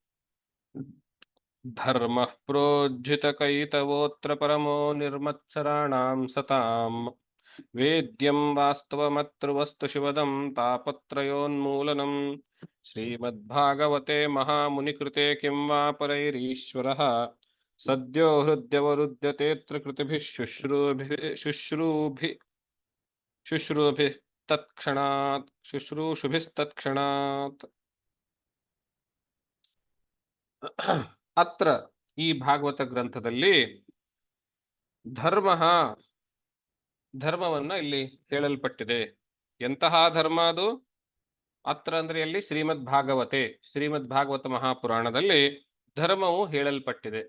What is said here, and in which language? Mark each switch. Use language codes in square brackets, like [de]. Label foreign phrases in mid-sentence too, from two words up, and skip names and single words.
[sa] ಧರ್ಮ ಪ್ರೋಜ್ಜಿತ ಕೈತವೋತ್ರ ಪರಮೋ ನಿರ್ಮತ್ಸರಾಣಾಂ ಸತಾಂ ವೇದ್ಯಂ ವಾಸ್ತವಮತ್ರ ವಸ್ತು ಶಿವದಂ ತಾಪತ್ರಯೋನ್ಮೂಲನಂ ಶ್ರೀಮದ್ಭಾಗವತೆ ಮಹಾಮುನಿಕೃತೆ ಕಿಂ ವಾ ಪರೈರೀಶ್ವರಃ ಸದ್ಯೋ ಹೃದ್ಯವರುದ್ಯತೇತ್ರ ಕೃತಿಭಿಃ ಶುಶ್ರೂಷುಭಿಸ್ತತ್ಕ್ಷಣಾತ್. [kn] ಅತ್ರ ಈ ಭಾಗವತ ಗ್ರಂಥದಲ್ಲಿ ಧರ್ಮವನ್ನ ಇಲ್ಲಿ ಹೇಳಲ್ಪಟ್ಟಿದೆ. ಎಂತಹ ಧರ್ಮ ಅದು? ಅತ್ರ ಅಂದ್ರೆ ಎಲ್ಲಿ? ಶ್ರೀಮದ್ ಭಾಗವತ ಮಹಾಪುರಾಣದಲ್ಲಿ ಧರ್ಮವು ಹೇಳಲ್ಪಟ್ಟಿದೆ.